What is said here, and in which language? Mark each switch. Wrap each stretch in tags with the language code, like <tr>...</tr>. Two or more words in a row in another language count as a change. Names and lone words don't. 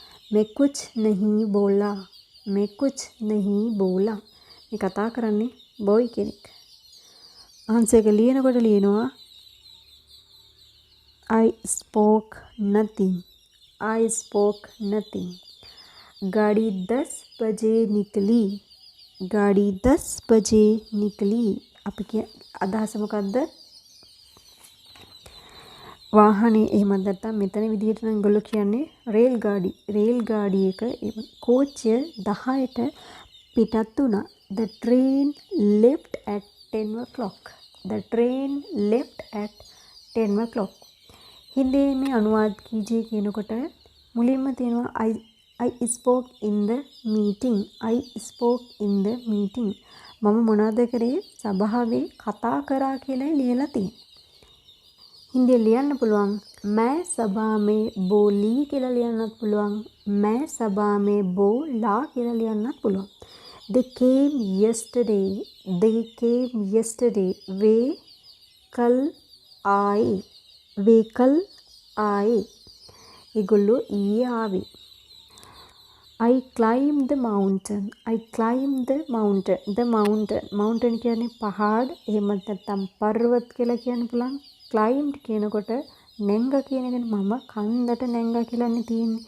<hi>मैं कुछ नहीं बोला. मैं कुछ नहीं बोला.</hi> <si>මේ කතා කරන්නේ බොයි කෙනෙක්. ආන්සර් එක ලියනකොට ලියනවා</si> <en>I spoke nothing. I spoke nothing.</en> <hi>गाड़ी 10 बजे निकली. गाड़ी 10 बजे निकली.</hi> <si>අපි කිය අදහස මොකද්ද? වාහනේ එහෙමත් නැත්නම් මෙතන විදිහට නම් ඒගොල්ලෝ කියන්නේ</si> <hi>रेल गाड़ी. रेल गाड़ी</hi> <si>එක කෝච්චිය 10ට පිටත් වුණා.</si> <en>The train left at 10 o'clock. The train left at 10 o'clock.</en> <si>හින්දියේ මේ</si> <hi>अनुवाद कीजिए</hi> <si>කියනකොට මුලින්ම තියෙනවා</si> <en>I spoke in the meeting. I spoke in the meeting.</en> <si>මම මොනවද කරේ? සභාවේ කතා කරා කියලා ලියලා තියෙනවා. हिंदी लियන්න පුළුවන්</si> <hi>मैं सभा में बोली</hi> <si>කියලා ලියන්නත් පුළුවන්</si> <hi>मैं सभा में बोला</hi> <si>කියලා ලියන්නත් පුළුවන්</si> <en>they came yesterday</en> <hi>वे कल आए</hi> <si>ඒගොල්ලෝ ඊයේ ආවේ</si> <en>I climbed the mountain</en> <si>mountain කියන්නේ පහාඩ එහෙමත් නැත්නම් පර්වත කියලා කියන්න පුළුවන් climbed කියනකොට නැංග කියන එකනේ මම කන්දට නැංග කියලානේ තියෙන්නේ.</si>